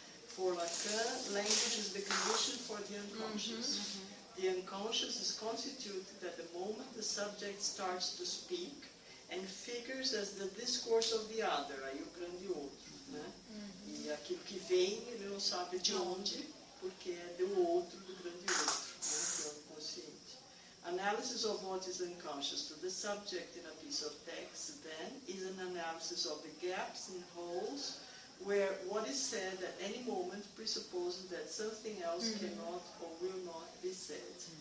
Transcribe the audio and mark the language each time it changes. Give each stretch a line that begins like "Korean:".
English: For Lacan, language is the condition for the unconscious. The unconscious is constituted at the moment the subject starts to speak and figures as the discourse of the other,
Portuguese: aí o grande outro, né? E aquilo que vem, ele não sabe de onde, porque é do outro, do grande outro, né? Que é o inconsciente.
English: Analysis of what is unconscious to the subject in a piece of text, then, is an analysis of the gaps and holes where what is said at any moment presupposes that something else cannot or will not be said.